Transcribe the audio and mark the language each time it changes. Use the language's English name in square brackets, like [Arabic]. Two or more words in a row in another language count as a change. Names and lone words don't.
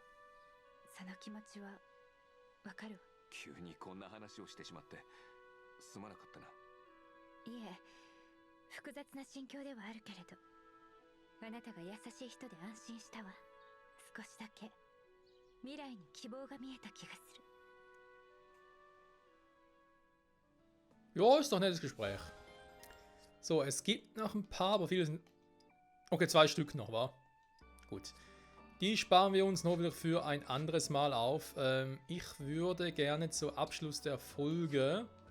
[Japanese] その気持ちはわかるわ。急にこんな話をしてしまってすまなかったな。いえ、複雑な心境ではあるけれど、あなたが優しい人で安心したわ。少しだけ未来に希望が見えた気がする。 [German] Ja, ist doch ein nettes Gespräch. So, es gibt noch ein paar, aber viele sind... Okay, 2 Stück noch, wa? Gut. Die sparen wir uns noch wieder für ein anderes Mal auf. Ich würde gerne zum Abschluss der Folge...